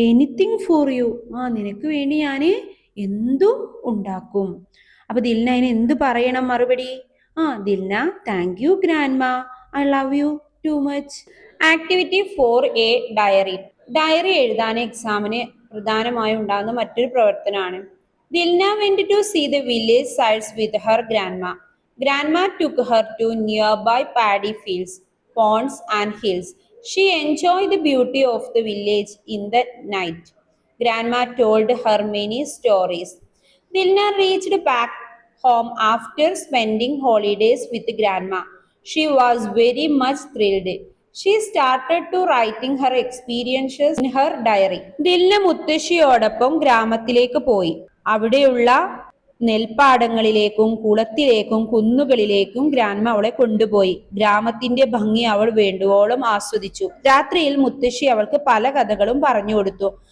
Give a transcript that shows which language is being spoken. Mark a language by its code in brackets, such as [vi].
[en] anything for you, [ml] നിനക്ക് വേണ്ടി ഞാന് എന്തും ഉണ്ടാക്കും. അപ്പൊ ദിൽന അതിന് എന്ത് പറയണം മറുപടി? Dilna, [en] Thank you grandma, I love you too much. [ml] Activity 4A diary. Diary എഴുതാൻ എക്സാമിന് പ്രധാനമായും ഉണ്ടാകുന്ന മറ്റൊരു പ്രവർത്തനമാണ്. [en] Dilna went to see the village sights with her grandma. Grandma took her to nearby paddy fields, ponds and hills. She enjoyed the beauty of the village in the night. Grandma told her many stories. Dilna reached back home after spending holidays with Grandma. She was very much thrilled. She started to writing her experiences in her diary. [ml] Dilna മുത്തശ്ശിയോടൊപ്പം ഗ്രാമത്തിലേക്ക് പോയി. അവിടെയുള്ള നെൽപ്പാടങ്ങളിലേക്കും കുളത്തിലേക്കും കുന്നുകളിലേക്കും grandma അവളെ കൊണ്ടുപോയി. ഗ്രാമത്തിന്റെ ഭംഗി അവൾ വേണ്ടുവോളം ആസ്വദിച്ചു. രാത്രിയിൽ മുത്തശ്ശി അവൾക്ക് പല കഥകളും പറഞ്ഞു കൊടുത്തു.